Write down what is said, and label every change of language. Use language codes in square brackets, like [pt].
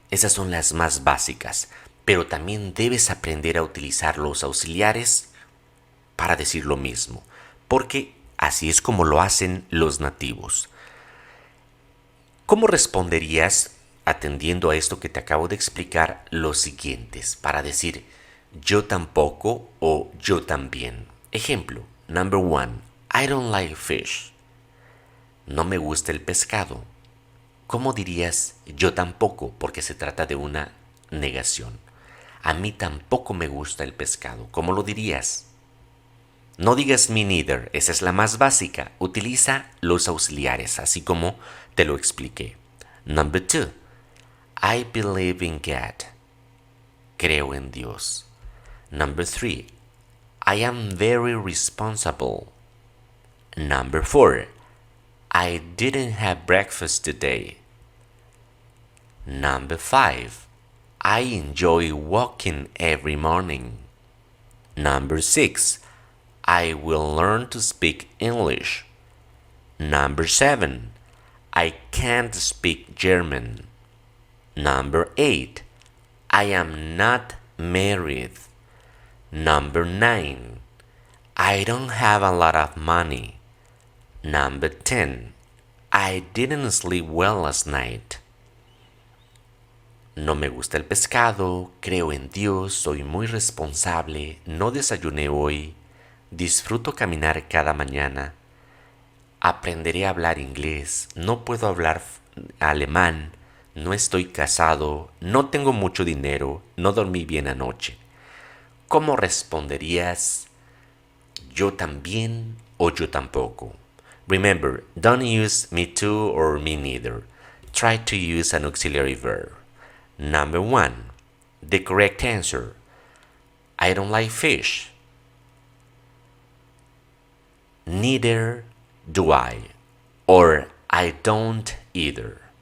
[es] Esas son las más básicas, pero también debes aprender a utilizar los auxiliares para decir lo mismo, porque así es como lo hacen los nativos. ¿Cómo responderías, atendiendo a esto que te acabo de explicar, los siguientes para decir yo tampoco o yo también? [en] Ejemplo, number one, I don't like fish. [es] No me gusta el pescado. ¿Cómo dirías yo tampoco? Porque se trata de una negación. A mí tampoco me gusta el pescado. ¿Cómo lo dirías? No digas [en] me neither, [es] esa es la más básica. Utiliza los auxiliares, así como te lo expliqué. [en] Number two, I believe in God. [es] Creo en Dios. [en] Number three, I am very responsible. Number four, I didn't have breakfast today. Number five, I enjoy walking every morning. Number six, I will learn to speak English. Number seven, I can't speak German. Number eight, I am not married. Number nine, I don't have a lot of money. Number 10, I didn't sleep well last night. [es] No me gusta el pescado, creo en Dios, soy muy responsable, no desayuné hoy, disfruto caminar cada mañana, aprenderé a hablar inglés, no puedo hablar alemán, no estoy casado, no tengo mucho dinero, no dormí bien anoche. ¿Cómo responderías yo también o yo tampoco? [en] Remember, don't use me too or me neither. Try to use an auxiliary verb. Number one, the correct answer. I don't like fish. Neither do I. Or I don't either.